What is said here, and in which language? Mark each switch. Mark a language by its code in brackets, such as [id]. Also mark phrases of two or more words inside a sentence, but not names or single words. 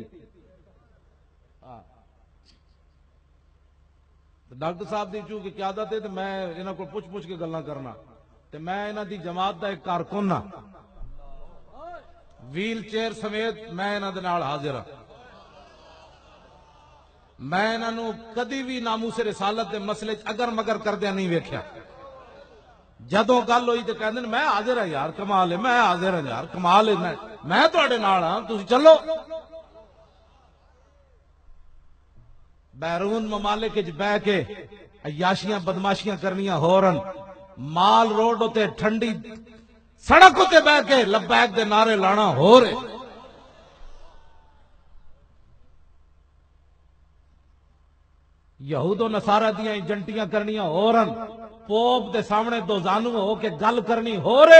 [pa] ہاں ڈاکٹر صاحب دی چونکہ قیادت ہے تو میں انہوں کو پوچھ کے گلاں کرنا. تو میں انہوں دی جماعت دا ایک کارکن ہاں، ویل چیئر سمیت میں انہوں دے نال حاضر ہاں. میں انہوں کدی بھی ناموس رسالت دے مسئلے اگر مگر کردیا نہیں ویکھیا. جدوں گل ہوئی تو کہندے میں حاضر ہاں یار، کمال ہے، میں حاضر ہاں یار، کمال ہے، میں تواڈے نال ہاں، تسی چلو. بیرون ممالک وچ بہ کے عیاشیاں بدماشیاں کرنیاں ہورن، مال روڈ ہوتے ٹھنڈی سڑک ہوتے بہ کے لبیک دے نعرے لانا ہو رہے. یہود و نصارہ دیاں ایجنٹیاں کرنیاں ہورن، پوپ دے سامنے دو زانو ہو کے گل کرنی ہو رہے.